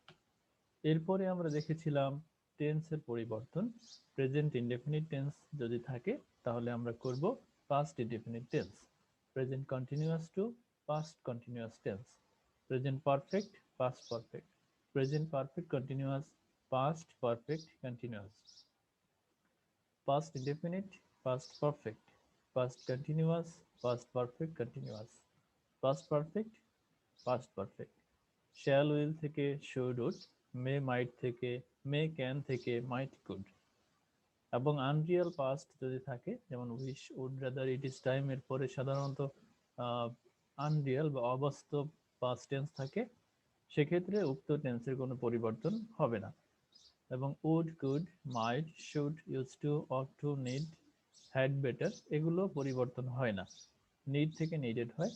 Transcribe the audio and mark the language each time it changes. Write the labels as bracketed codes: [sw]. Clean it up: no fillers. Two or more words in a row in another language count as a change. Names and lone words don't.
[bn] এরপরে আমরা দেখেছিলাম টেন্সের পরিবর্তন। [en] present indefinite tense [bn] যদি থাকে তাহলে আমরা করব [en] past indefinite tense, present continuous to past continuous tense, present perfect past perfect, present perfect continuous past perfect continuous, past indefinite, past perfect, past continuous, past perfect continuous, past perfect, past perfect, shall will [bn] থেকে [en] should would, may might থেকে may can থেকে might could, [bn] এবং [en] unreal past [bn] যদি থাকে যেমন উইশ, উড, রাদার, [en] it is time, [bn] এর পরে সাধারণত আনরিয়াল বা অবাস্তব [en] past tense [bn] থাকে, সেক্ষেত্রে উক্ত টেন্সের কোনো পরিবর্তন হবে না। এবং [en] would, could, might, should, use to, ought to, need, had, better [bn] এগুলো পরিবর্তন হয় না, নিড থেকে নিডেড হয়।